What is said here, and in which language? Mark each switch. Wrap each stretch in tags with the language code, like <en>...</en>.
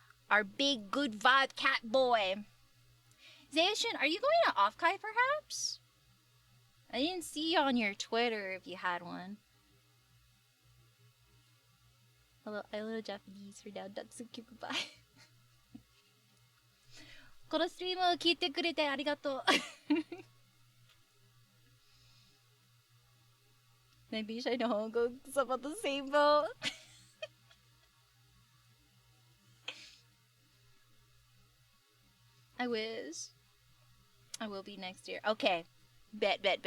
<en>Our big good vibe cat boy. Zayshin, are you going to OFFKAI perhaps? I didn't see on your Twitter if you had one. Hello, I little Japanese for now. That's so cute. Goodbye.</en> <ja>このストリームを聞いてくれてありがとう。</ja> <en>Maybe I know go about the same boat. I wish. I will be next year. Okay. Bet.</en>